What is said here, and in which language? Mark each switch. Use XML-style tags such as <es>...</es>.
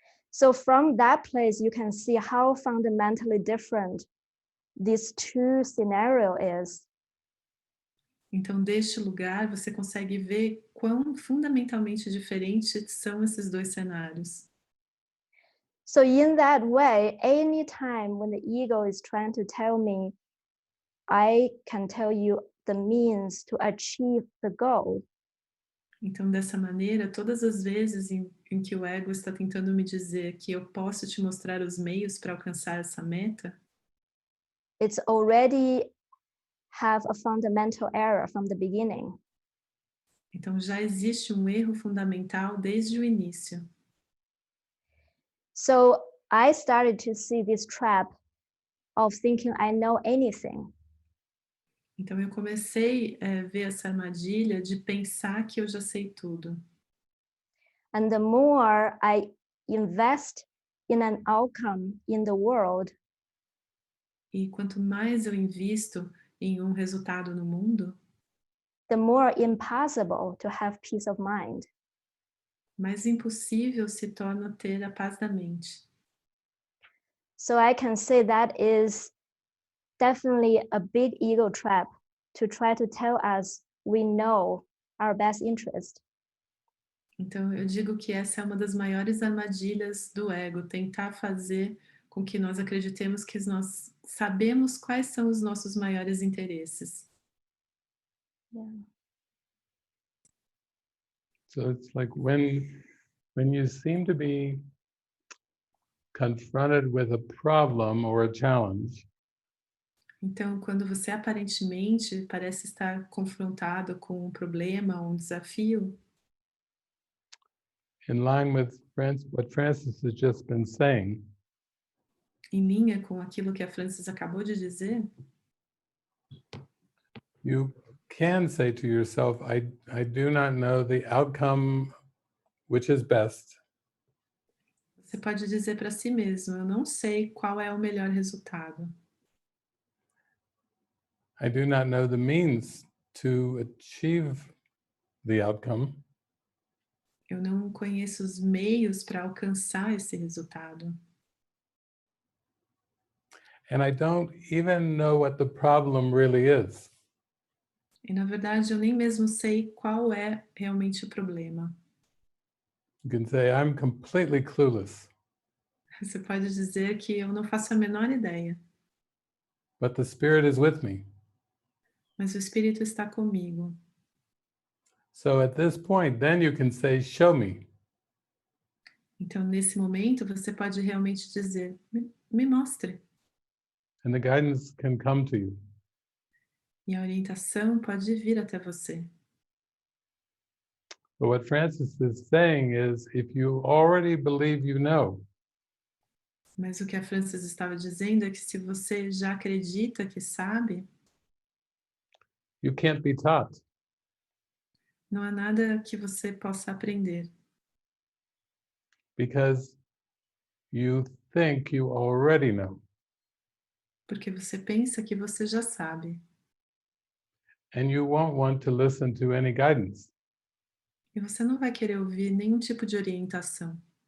<en>So from that place, you can see how fundamentally different these two scenario is.</en> <pt>Então, deste lugar, você consegue ver quão fundamentalmente diferentes são esses dois cenários.</pt> <en>So in that way, anytime when the ego is trying to tell me, I can tell you the means to achieve the goal.</en> <pt>Então, dessa maneira, todas as vezes em que o ego está tentando me dizer que eu posso te mostrar os meios para alcançar essa meta,</pt> <en>It's already have a fundamental error from the beginning.</en> <pt>então já existe um erro fundamental desde o início.</pt> <en>So I started to see this trap of thinking I know anything.</en> <pt>Então, eu comecei a ver essa armadilha de pensar que eu já sei tudo.</pt> <en>And the more I invest in an outcome in the world,</en> <pt>E quanto mais eu invisto em um resultado no mundo,</pt> <en>the more impossible to have peace of mind.</en> <pt>mais impossível se torna ter a paz da mente.</pt> <en>So I can say that is definitely a big ego trap to try to tell us we know our best interest.</en> <pt>Então, eu digo que essa é uma das maiores armadilhas do ego, tentar fazer com que nós acreditemos que nós sabemos quais são os nossos maiores interesses.</pt> <en>Yeah. So it's like when you seem to be confronted with a problem or a challenge,</en> <pt>Então, quando você aparentemente parece estar confrontado com um problema, um desafio,</pt> <en>in line with what Francis has just been saying,</en> <pt>em linha com aquilo que a Francis acabou de dizer,</pt> <en>you can say to yourself, I do not know the outcome which is best,</en> <pt>você pode dizer para si mesmo: eu não sei qual é o melhor resultado.</pt> <en>I do not know the means to achieve the outcome,</en> <pt>Eu não conheço os meios para alcançar esse resultado.</pt> <en>and I don't even know what the problem really is.</en> <pt>E, na verdade, eu nem mesmo sei qual é realmente o problema.</pt> <en>You can say, I'm completely clueless,</en> <pt>Você pode dizer que eu não faço a menor ideia,</pt> <en>but the Spirit is with me.</en> <pt>mas o Espírito está comigo.</pt> <en>So at this point, then you can say, show me.</en> <pt>Então, nesse momento, você pode realmente dizer: me mostre.</pt> <en>And the guidance can come to you.</en> <pt>E a orientação pode vir até você.</pt> <en>But what Francis is saying is, if you already believe you know,</en> <pt>Mas o que a Francis estava dizendo é que se você já acredita que sabe,</pt> <en>you can't be taught.</en> <pt>não há nada que você possa aprender,</pt> <en>Because you think you already know.</en> <pt>porque você pensa que você já sabe.</pt> <en>And you won't want to listen to any guidance.</en> <pt>E você não vai querer ouvir nenhum tipo de orientação.</pt>